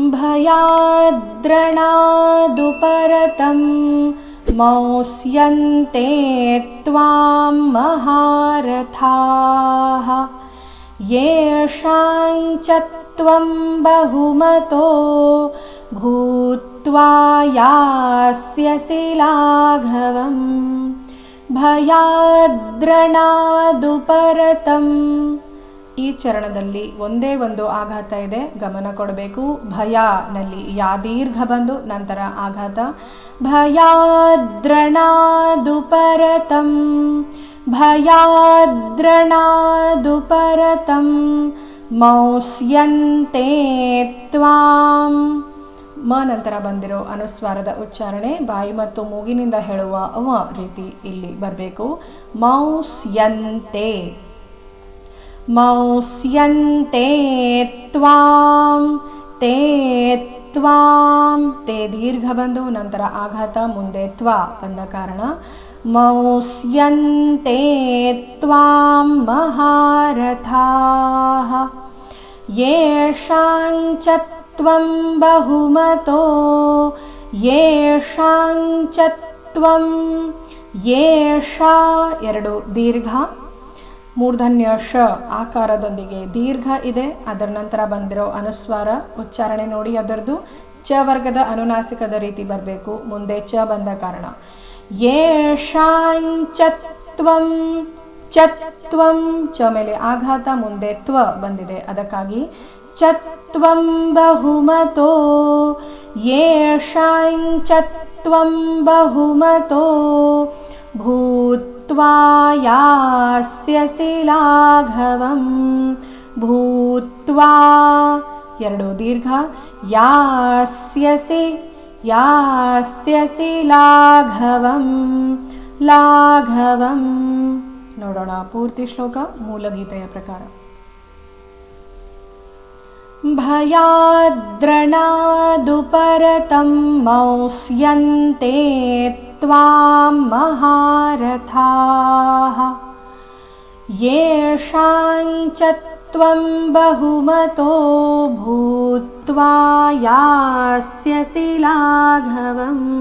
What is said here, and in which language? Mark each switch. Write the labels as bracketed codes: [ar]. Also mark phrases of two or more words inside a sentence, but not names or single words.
[sa] भयाद्रणादुपरतं मौस्यन्ते त्वां महारथाः येषां च त्वं बहुमतो भूत्वा यास्यसि लाघवम् ಭಯಾದ್ರಣಾದುಪರತಂ. [kn] ಈ ಚರಣದಲ್ಲಿ ಒಂದೇ ಒಂದು ಆಘಾತ ಇದೆ, ಗಮನ ಕೊಡಬೇಕು. ಭಯನಲ್ಲಿ ಯಾ ದೀರ್ಘ ಬಂದು ನಂತರ ಆಘಾತ. [sa] ಭಯಾದ್ರಣಾದುಪರತಂ ಭಯಾದ್ರಣಾದುಪರತಂ ಮೌಸ್ಯಂತೆ ತ್ವಾಂ. [kn] ಮ ನಂತರ ಬಂದಿರೋ ಅನುಸ್ವಾರದ ಉಚ್ಚಾರಣೆ ಬಾಯಿ ಮತ್ತು ಮೂಗಿನಿಂದ ಹೇಳುವ ಅವ ರೀತಿ ಇಲ್ಲಿ ಬರಬೇಕು. [sa] ಮೌಸ್ಯಂತೆ ಮೌಸ್ಯಂತೆ ತ್ವಾಂ ತೇ ತ್ವಾಂ. [kn] ತೇ ದೀರ್ಘ ಬಂದು ನಂತರ ಆಘಾತ, ಮುಂದೆ ತ್ವಾ ಬಂದ ಕಾರಣ [sa] ಮೌಸ್ಯಂತೆ ತ್ವಾಂ ಮಹಾರಥಾಃ ಯೇಷಾಂ ಚ ತ್ವಂ ಬಹುಮತೋ ಯೇಷಾಂ ಚ ತ್ವಂ. [kn] ಯೇಷಾ ಎರಡು ದೀರ್ಘ, ಮೂರ್ಧನ್ಯ ಶ ಆಕಾರದೊಂದಿಗೆ ದೀರ್ಘ ಇದೆ. ಅದರ ನಂತರ ಬಂದಿರೋ ಅನುಸ್ವಾರ ಉಚ್ಚಾರಣೆ ನೋಡಿ, ಅದರದ್ದು ಚ ವರ್ಗದ ಅನುನಾಸಿಕದ ರೀತಿ ಬರಬೇಕು, ಮುಂದೆ ಚ ಬಂದ ಕಾರಣ. [sa] ಯೇಷಾಂ ಚ ತ್ವಂ ಚ ತ್ವಂ. [kn] ಚ ಮೇಲೆ ಆಘಾತ, ಮುಂದೆ ತ್ವ ಬಂದಿದೆ, ಅದಕ್ಕಾಗಿ [sa] ಚ ತ್ವಂ ಬಹುಮತೋ ಯೇಷಾಂ ಚ ತ್ವಂ ಬಹುಮತೋ ಭೂತ್ವಾ ಯಾಸ್ಯಸಿ ಲಾಘವಂ. ಭೂತ್ವಾ [kn] ಎರಡು ದೀರ್ಘ, [sa] ಯಾಸ್ಯಸಿ ಯಾಸ್ಯಸಿ ಲಾಘವಂ ಲಾಘವಂ. [kn] ನೋಡೋಣ ಪೂರ್ತಿ ಶ್ಲೋಕ ಮೂಲಗೀತೆಯ ಪ್ರಕಾರ. [sa] ಭಯಾದ್ರಣಾದುಪರತಂ ಮೌಸ್ಯಂತೆ ತ್ವಾಂ ಮಹಾರಥಾಃ ಯೇಷಾಂ ಚ ತ್ವಂ ಬಹುಮತೋ ಭೂತ್ವಾ ಯಾಸ್ಯಸಿ ಲಾಘವಂ.